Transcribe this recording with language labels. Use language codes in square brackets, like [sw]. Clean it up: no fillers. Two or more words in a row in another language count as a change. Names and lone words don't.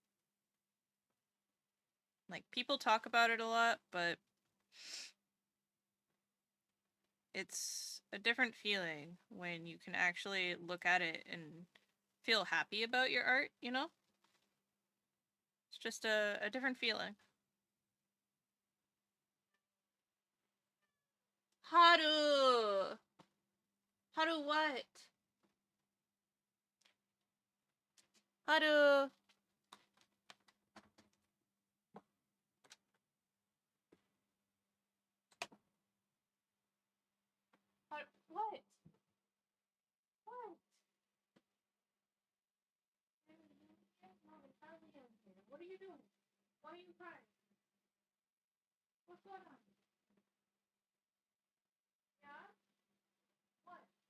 [en] Like, people talk about it a lot, but it's a different feeling when you can actually look at it and feel happy about your art, you know? It's just a different feeling. Haru! Haru what? Haru! Haru what? What? What are you doing? Why are you crying? What's going on? Yeah? What?